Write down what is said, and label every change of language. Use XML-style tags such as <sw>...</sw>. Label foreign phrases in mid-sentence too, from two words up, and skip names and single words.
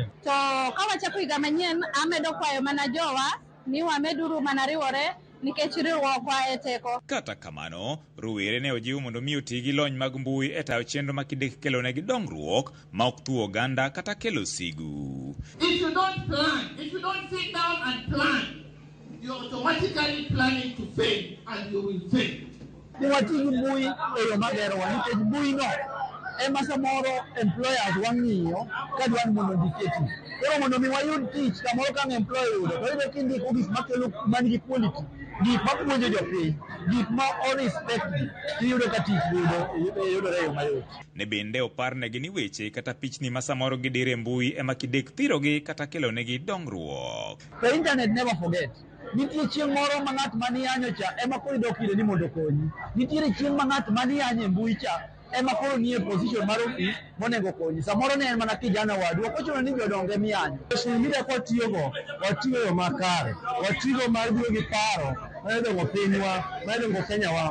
<luo>To ka wachako higa manyien amedo kwayo mana jowa ni wameduru mana riwore nikech riwruokwa e teko. Kata kamano, rowere ne ojiw mondo mi oti gi lony mag mbui e tayo chenro makidek kelo negi dongruok ma ok tuo oganda kata kelo sigu.</luo> <en>If you don't plan, if you don't sit down and plan, you're automatically planning to fail and you will fail.</en> <luo>Wati gi mbui e yo maber wa nikech mbui no ema samoro employers wang'iyo ka dwan mondo giketi. Koro mondo mi wayud tich kamoro ka employer yudo to iyudo kindiko gik makelo manigi quality, gik mapuonjo jopiny, gik ma respect iyudo ka tich yudore e yo mayot. Ne bende oparnegi ni weche kata pichni ma samoro gidire mbui ema kidek thirogi kata kelo negi dongruok.</luo> <en>The internet never forget.</en> <luo>Nitie chieng' moro ma ng'at maniyanyo cha ema koro idok ire ni mondo konyi. Nitiere chieng' ma ng'at maniyanyo e mbui cha ema koro nie position mar office monego konyi. Samoro ne en mana kijana wadu, ok ochuno ni jodonge miyanyo.</luo> <en>Social media</en> <luo>kwa tiyogo, watiyo yo makare, watiyo mar biro gi paro, mayedongo pinywa, mayedongo Kenyawa.</luo>